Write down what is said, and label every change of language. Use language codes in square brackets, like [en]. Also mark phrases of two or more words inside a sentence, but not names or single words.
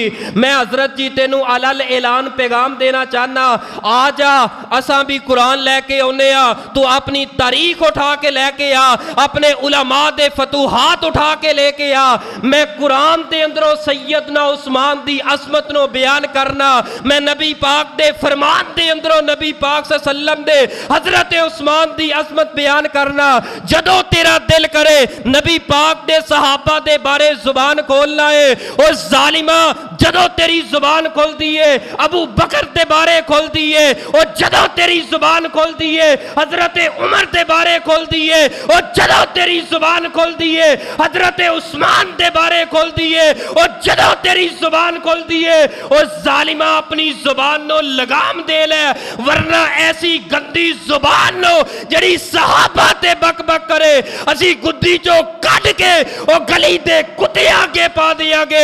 [pa] میں حضرت جی تینوں [ar] على الإعلان [pa] پیغام دینا چاہنا، آ جا اساں بھی قرآن لے کے آؤنے آ، تو اپنی تاریخ اٹھا کے لے کے آ، اپنے علماء دے فتوحات اٹھا کے لے کے آ. میں قرآن دے اندروں سیدنا عثمان دی عصمت نوں بیان کرنا، میں نبی پاک دے فرمان دے اندروں نبی پاک दे फरमान दे अंदरों नबी पाक [ar] صلى الله عليه وسلم [pa] دے حضرت عثمان دی عصمت بیان کرنا. جدوں تیرا دل کرے نبی پاک دے صحابہ دے بارے زبان کھولنا ہے، اور ظالما جدوں تیری زبان کھول دی ہے ابو بکر دے بارے کھول دی ہے، اور جدوں تیری زبان کھول دی ہے حضرت عمر دے بارے کھول دی ہے، اور جدوں تیری زبان کھول دی ہے حضرت عثمان دے بارے کھول دی ہے، اور جدوں تیری زبان کھول دی ہے اور ظالما اپنی زبان نوں لگام دے لے، ورنہ ایسی گندی زبان نوں جڑی صحابہ تے بک بک کرے اسی گدی چوں کٹ کے اور گلی دے کتے اگے پا دیاگے.